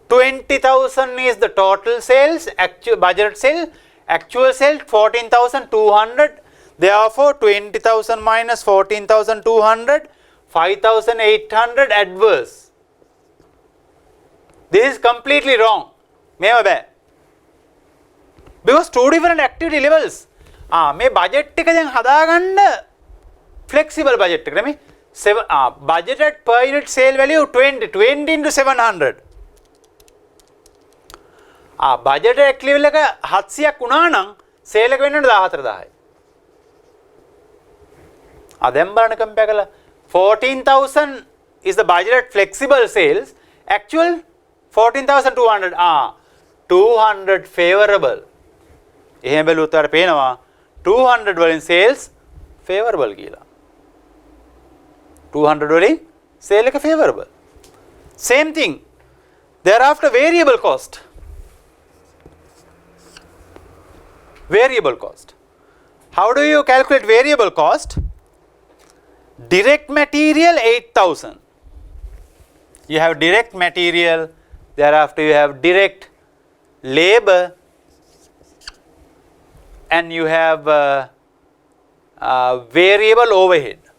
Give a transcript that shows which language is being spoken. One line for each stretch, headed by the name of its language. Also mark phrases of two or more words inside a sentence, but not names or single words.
English: 20,000 is the total sales, actual budget sale, actual sale 14,200. Therefore, 20,000 minus 14,200, 5,800 adverse. This is completely wrong.
Sinhala: මේව බෑ.
English: Because two different activity levels.
Sinhala: මේ budget එක දැන් හදාගන්න
English: flexible budget
Sinhala: එක නෙමෙයි.
English: Budgeted per unit sale value 20 into 700. budgeted activity level
Sinhala: එක 700ක් වුණා නම් sale එක වෙන්නේ 14000යි. දැන් බලන්න compare කරලා
English: 14,000 is the budgeted flexible sales, actual 14,200. 200 favorable.
Sinhala: එහෙම බැලුවොත් ඔයාලට පේනවා 200 වලින්
English: sales favorable
Sinhala: කියලා. 200 වලින් sale එක favorable.
English: Same thing. Thereafter variable cost. Variable cost. How do you calculate variable cost? Direct material 8,000. You have direct material, thereafter you have direct labor, and you have variable overhead.